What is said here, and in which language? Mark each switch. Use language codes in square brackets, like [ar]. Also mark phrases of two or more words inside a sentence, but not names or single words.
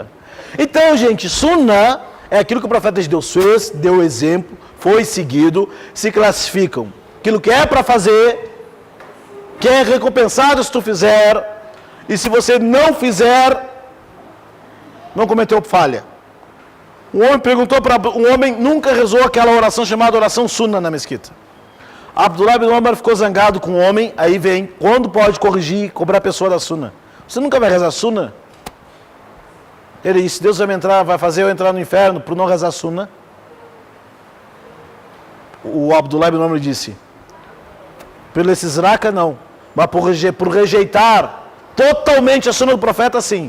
[pt] Então, gente, sunnah é aquilo que o profeta de Deus fez, deu exemplo, foi seguido, se classificam. Aquilo que é para fazer, que é recompensado se tu fizer, e se você não fizer, não cometeu falha. Um homem nunca rezou aquela oração chamada oração sunnah na mesquita. Abdullah ibn Umar ficou zangado com o homem, aí vem, quando pode corrigir, cobrar a pessoa da sunnah? Você nunca vai rezar sunnah? Ele disse: Deus vai fazer eu entrar no inferno por não rezar sunnah? O Abdullah ibn Umar disse: pelo esse zraka não, mas por rejeitar totalmente a sunnah do profeta, sim.